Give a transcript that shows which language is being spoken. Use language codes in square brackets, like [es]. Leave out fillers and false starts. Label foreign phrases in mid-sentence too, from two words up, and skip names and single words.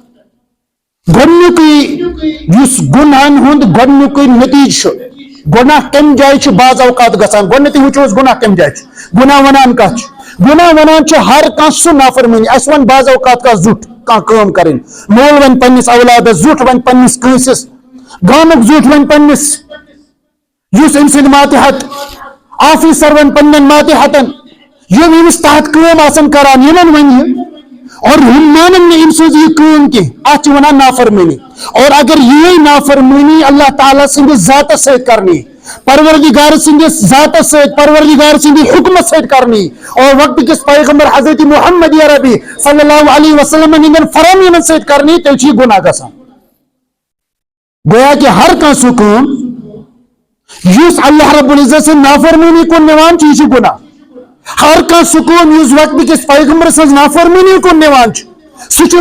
[ks] گۄڈنیُکُے یُس گُناہن ہُنٛد گۄڈنیُکُے نتیجہ چھُ گناہ کمہِ جایہِ چھُ بعض اوقات گژھان گۄڈنیتھٕے وٕچھو أسۍ گناہ کمہِ جایہِ چھُ گناہ ونان کتھ چھُ گناہ ونان چھُ ہر کانٛہہ سُہ نافرمٲنی اسہِ وۄنۍ بعض اوقات کانٛہہ زیُٹھ کانٛہہ کٲم کرٕنۍ مول ونہِ پننس اولادس زیُٹھ ونہِ پننس کٲنٛسس گامُک زیُٹھ ونہِ پننس یُس أمۍ سٕنٛدۍ ماتحت آفیسر ونہِ پننٮ۪ن ماتحتن یِم أمِس تحت کٲم آسن کران یِمن ونہِ یہِ اور ہم مانن نہٕ أمۍ سٕنٛز یہِ کٲم کینٛہہ اتھ چھِ ونان نافرمٲنی اور اگر یِہے نافرمٲنی اللہ تعالیٰ سٕنٛدِس ذاتس سۭتۍ کرنی پروردگار سٕنٛدِس ذاتس سۭتۍ پروردگار سٕنٛدِ حکمس سۭتۍ کرنی اور وقت کس پیغمبر حضرت محمد عربی [ar] صلی اللہ علیہ وسلم [ks] ہٕنٛدٮ۪ن فرامینن سۭتۍ کرنی تیٚلہِ چھُ یہِ گناہ گژھان [ur] گویا کہ [ks] ہر کانٛہہ سُہ کٲم یُس اللہ رب العزت سٕنٛز نافرمٲنی کُن نِوان چھُ یہِ چھُ گناہ ہر کانٛہہ سُہ کٲم یُس وقت کس پیغمبر سٕنٛز نافرمٲنی کُن نِوان چھُ سُہ چھُ